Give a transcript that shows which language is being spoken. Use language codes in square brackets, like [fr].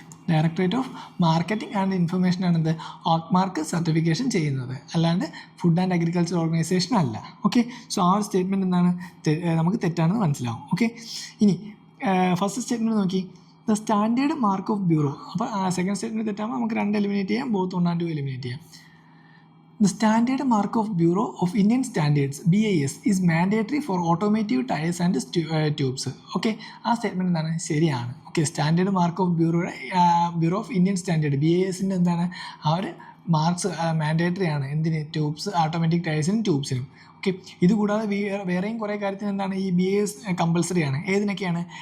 [ml] Directorate of marketing and information ആണ് എന്ത് ആർക്ക് mark certification ചെയ്യുന്നത്, അല്ലാണ്ട് ഫുഡ് ആൻഡ് അഗ്രികൾച്ചർ ഓർഗനൈസേഷൻ അല്ല. ഓക്കെ, സോ ആ ഒരു സ്റ്റേറ്റ്മെൻറ്റ് എന്താണ് നമുക്ക് തെറ്റാണെന്ന് മനസ്സിലാവും. ഓക്കെ, ഇനി ഫസ്റ്റ് സ്റ്റേറ്റ്മെൻറ്റ് നോക്കി, [en] The standard mark of bureau. [ml] അപ്പോൾ സെക്കൻഡ് സ്റ്റേറ്റ്മെൻറ്റ് തെറ്റാകുമ്പോൾ നമുക്ക് 2 എലിമിനേറ്റ് ചെയ്യാം, ബോത്ത് 1 and 2 എലിമിനേറ്റ് ചെയ്യാം. [en] The standard mark of Bureau of Indian Standards (BIS) is mandatory for automotive tires and tubes. [ml] Okay, ആ statement എന്താണ് ശരിയാണ്. Okay, standard mark of bureau of Indian standard BISൻ്റെ എന്താണ് ആ ഒരു marks mandatory ആണ്. എന്തിന്? Tubes, automatic ടയേഴ്സിനും ട്യൂബ്സിനും. Okay, ഇതുകൂടാതെ വേറെയും കുറേ കാര്യത്തിന് എന്താണ് ഈ BAS കമ്പൽസറി ആണ്. ഏതിനൊക്കെയാണ്?